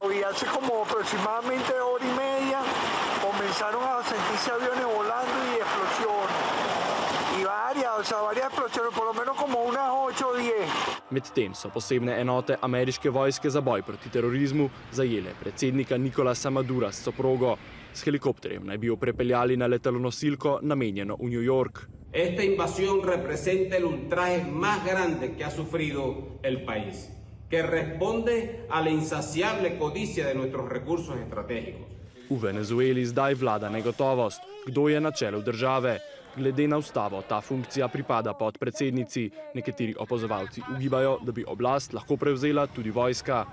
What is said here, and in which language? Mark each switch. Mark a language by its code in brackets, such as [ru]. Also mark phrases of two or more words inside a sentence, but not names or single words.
[sl] Medtem so posebne enote ameriške vojske za boj proti terorizmu zajele predsednika Nicolasa Madura s soprogo. S helikopterjem naj bi jo prepeljali na letalonosilko namenjeno v New York. [es] Esta invasión representa el ultraje más grande que ha sufrido el país, que responde a la insaciable codicia de nuestros recursos estratégicos. [sl] V Venezueli zdaj vlada negotovost, kdo je na čelu države. Glede na ustavo ta funkcija pripada podpredsednici. Nekateri opazovalci ugibajo, da bi oblast lahko prevzela tudi vojska.